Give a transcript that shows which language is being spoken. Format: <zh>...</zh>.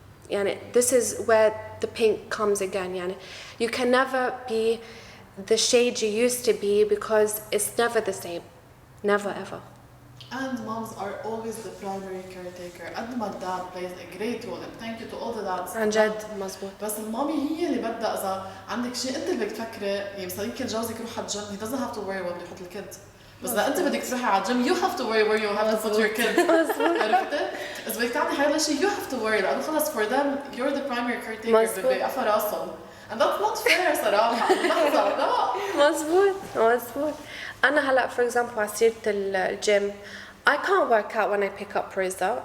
<en>Yani, this is where the pink comes again. Yani. You can never be the shade you used to be because it's never the same. Never ever. And moms are always the primary caretaker.</en> <ar>قد ما</ar> <en>dad plays a great role, and thank you to all the dads.</en> <ar>عن جد مزبوط. بس المامي هي اللي بدها إذا عندك شيء أنت اللي بدك تفكري، يعني مثلا يمكن جوزك يروح على الجيم,</ar> <en>he doesn't have to worry</en> <ar>وين بده يحط الكيد. بس إذا أنت بدك تروحي على الجيم,</ar> <en>you have to worry where you have to put your kid.</en> <ar>عرفتي؟ إذا بدك تعملي هذا الشيء,</ar> <en>you have to worry</en> <ar>لأنه خلص</ar> <en>for them you're the primary caretaker.</en> <ar>بيقفوا راسهم.</ar> <en>And that's not fair</en> <ar>صراحة. لحظة لا. مزبوط. أنا هلا</ar> <en>for example</en> <ar>على سيرة الجيم,</ar> <en>I can't work out when I pick up Rosa.</en>